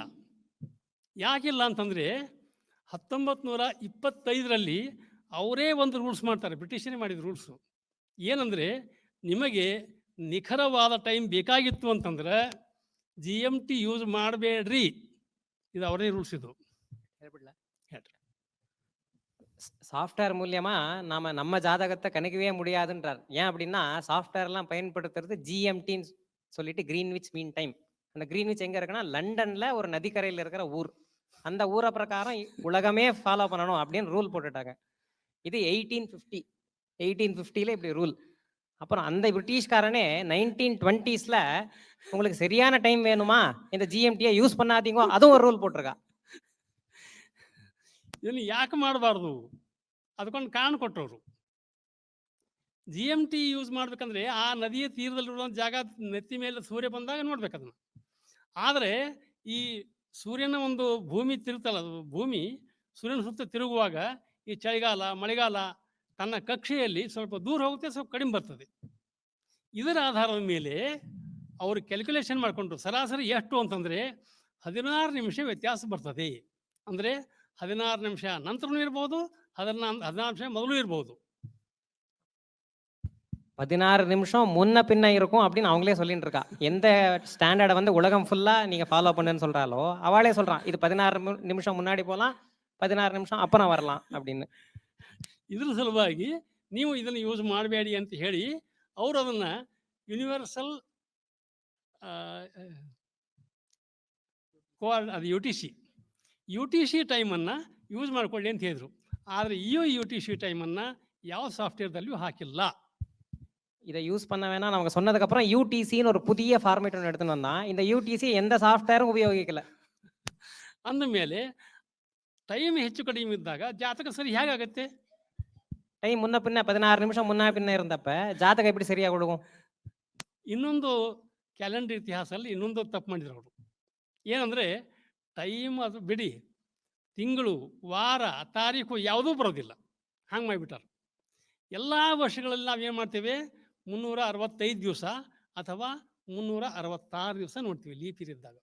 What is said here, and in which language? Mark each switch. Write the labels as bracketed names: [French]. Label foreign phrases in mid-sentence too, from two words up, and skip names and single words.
[Kannada] ಯಾಕಿಲ್ಲ ಅಂತಂದರೆ 1925ರಲ್ಲಿ ಅವರೇ ಒಂದು ರೂಲ್ಸ್ ಮಾಡ್ತಾರೆ, ಬ್ರಿಟಿಷರೇ ಮಾಡಿದ ರೂಲ್ಸು. ಏನಂದರೆ, ನಿಮಗೆ ನಿಖರವಾದ ಟೈಮ್ ಬೇಕಾಗಿತ್ತು ಅಂತಂದ್ರೆ GMT ಯೂಸ್ ಮಾಡಬೇಡ್ರಿ. ಇದು ಅವರೇ ರೂಲ್ಸ್. ಇದು ಹೇಳ್ಬಿಡ್ಲ. [Tamil] சாஃப்ட்வேர் மூலியமா நம்ம ஜாதகத்தை கணிக்கவே முடியாதுன்றார். ஏன் அப்படின்னா சாஃப்ட்வேர்லாம் பயன்படுத்துறது GMTன்னு சொல்லிட்டு கிரீன்விச் மீன் டைம். அந்த கிரீன்விச் எங்க இருக்குன்னா லண்டன்ல ஒரு நதிக்கரையில் இருக்கிற ஊர். அந்த ஊரை பிரகாரம் உலகமே ஃபாலோ பண்ணணும் அப்படின்னு ரூல் போட்டுட்டாங்க. இது 1850ல இப்படி ரூல். அப்புறம் அந்த பிரிட்டிஷ்காரனே 1920ஸ்ல உங்களுக்கு சரியான டைம் வேணுமா, இந்த GMTயை யூஸ் பண்ணாதீங்க, அதுவும் ஒரு ரூல் போட்டிருக்கா. [Kannada] ಇದನ್ನು ಯಾಕೆ ಮಾಡಬಾರ್ದು? ಅದಕ್ಕೊಂದು ಕಾರಣ ಕೊಟ್ಟವರು. GMT ಯೂಸ್ ಮಾಡ್ಬೇಕಂದ್ರೆ ಆ ನದಿಯ ತೀರದಲ್ಲಿರುವ ಜಾಗ ನೆತ್ತಿ ಮೇಲೆ ಸೂರ್ಯ ಬಂದಾಗ ನೋಡ್ಬೇಕು ಅದನ್ನು. ಆದರೆ ಈ ಸೂರ್ಯನ ಒಂದು ಭೂಮಿ ತಿರುತ್ತಲ್ಲ, ಭೂಮಿ ಸೂರ್ಯನ ಸುತ್ತ ತಿರುಗುವಾಗ ಈ ಚಳಿಗಾಲ, ಮಳೆಗಾಲ ತನ್ನ ಕಕ್ಷೆಯಲ್ಲಿ ಸ್ವಲ್ಪ ದೂರ ಹೋಗುತ್ತೆ, ಸ್ವಲ್ಪ ಕಡಿಮೆ ಬರ್ತದೆ. ಇದರ ಆಧಾರದ ಮೇಲೆ ಅವರು ಕ್ಯಾಲ್ಕುಲೇಷನ್ ಮಾಡಿಕೊಂಡ್ರು. ಸರಾಸರಿ ಎಷ್ಟು ಅಂತಂದರೆ 16 ನಿಮಿಷ ವ್ಯತ್ಯಾಸ ಬರ್ತದೆ. ಅಂದರೆ 16 ನಿಮಿಷ ನಂತರನೂ ಇರ್ಬೋದು, 16 ನಿಮಿಷ ಮೊದಲು ಇರ್ಬೋದು. [Tamil] 16 நிமிஷம் முன்ன பின்ன இருக்கும் அப்படின்னு அவங்களே சொல்லிட்டு இருக்கா. எந்த ஸ்டாண்டர்டை வந்து உலகம் ஃபுல்லா நீங்க ஃபாலோ பண்ணுன்னு சொல்றாலோ அவளே சொல்றான், இது 16 நிமிஷம் முன்னாடி போகலாம், 16 நிமிஷம் அப்புறம் வரலாம் அப்படின்னு. [Kannada] ಇದ್ರ ಸಲುವಾಗಿ ನೀವು ಇದನ್ನು ಯೂಸ್ ಮಾಡಬೇಡಿ ಅಂತ ಹೇಳಿ ಅವರು ಅದನ್ನು ಯೂನಿವರ್ಸಲ್ ಅದು UTC ಟೈಮನ್ನು ಯೂಸ್ ಮಾಡಿಕೊಳ್ಳಿ ಅಂತ ಹೇಳಿದರು. ಆದರೆ ಈ UTC ಟೈಮನ್ನು ಯಾವ ಸಾಫ್ಟ್ವೇರ್ದಲ್ಲಿಯೂ ಹಾಕಿಲ್ಲ. [Tamil] இதை யூஸ் பண்ண வேணாம் நமக்கு சொன்னதுக்கு அப்புறம் UTCன்னு ஒரு புதிய ஃபார்மேட் ஒன்று எடுத்துன்னு வந்தான். இந்த UTC எந்த சாஃப்ட்வேரும் உபயோகிக்கல. [Kannada] ಅಂದಮೇಲೆ ಟೈಮ್ ಹೆಚ್ಚು ಕಡಿಮೆ ಇದ್ದಾಗ ಜಾತಕ ಸರಿ ಹೇಗಾಗತ್ತೆ? [Tamil] டைம் முன்ன பின்ன 16 நிமிஷம் முன்ன பின்ன இருந்தப்ப ஜாதகம் எப்படி சரியா கொடுக்கும்? [Kannada] ಇನ್ನೊಂದು ಕ್ಯಾಲೆಂಡರ್ ಇತಿಹಾಸದಲ್ಲಿ ಇನ್ನೊಂದು ತಪ್ಪು ಮಾಡಿದ್ರು ಅವರು. ಏನಂದರೆ ಟೈಮ್ ಅದು ಬಿಡಿ, ತಿಂಗಳು, ವಾರ, ತಾರೀಕು ಯಾವುದೂ ಬರೋದಿಲ್ಲ. ಹಂಗೆ ಮಾಡಿಬಿಟ್ಟಾರೆ. ಎಲ್ಲ ವರ್ಷಗಳಲ್ಲಿ ನಾವೇನು ಮಾಡ್ತೇವೆ? 365 ದಿವಸ ಅಥವಾ 366 ದಿವಸ ನೋಡ್ತೀವಿ [English] leap year [Kannada] ಇದ್ದಾಗ.